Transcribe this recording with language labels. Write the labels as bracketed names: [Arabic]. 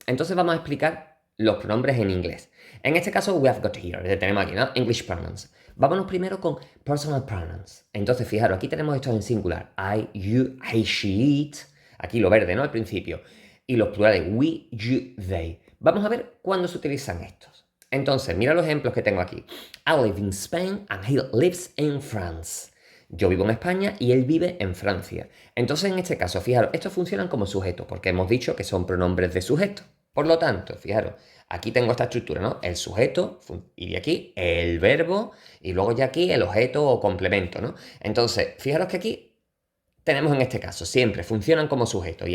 [Spanish] Entonces vamos a explicar los pronombres en inglés. En este caso, [English] we have got here, [Spanish] tenemos aquí, ¿no? English pronouns. Vámonos primero con personal pronouns. Entonces, fijaros, aquí tenemos esto en singular. I, you, he, she, it. Aquí lo verde, ¿no? Al principio. Y los plurales, we, you, they. Vamos a ver cuándo se utilizan estos. Entonces, mira los ejemplos que tengo aquí. [English] I live in Spain and he lives in France. [Spanish] Yo vivo en España y él vive en Francia. Entonces, en este caso, fijaros, estos funcionan como sujetos, porque hemos dicho que son pronombres de sujeto. Por lo tanto, fijaros, aquí tengo esta estructura, ¿no? El sujeto, y de aquí el verbo, y luego ya aquí el objeto o complemento, ¿no? Entonces, fijaros que aquí tenemos en este caso, siempre funcionan como sujetos.